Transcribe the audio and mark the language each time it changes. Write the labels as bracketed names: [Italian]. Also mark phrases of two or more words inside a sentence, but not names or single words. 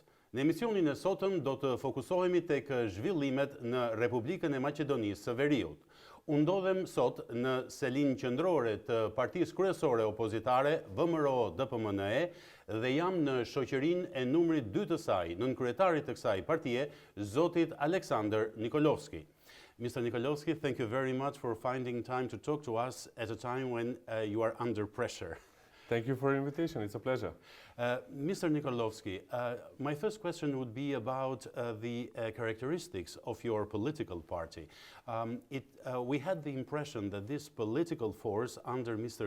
[Albanian] Në emisionin e sotëm do të fokusohemi tek zhvillimet në Republikën e Maqedonisë së Veriut. Unë ndodhem sot në selinë qendrore të partisë kryesore opozitare VMRO DPMNE dhe jam në shoqërinë e numrit 2 të saj, nënkryetarit të kësaj partie, zotit Aleksandar Nikolovski. [English] Mr. Nikolovski, thank you very much for finding time to talk to us at a time when you are under pressure. Thank you for the invitation. It's a pleasure. Mr. Nikolovski, my first question would be about the characteristics of your political party. We had the impression that this political force under Mr.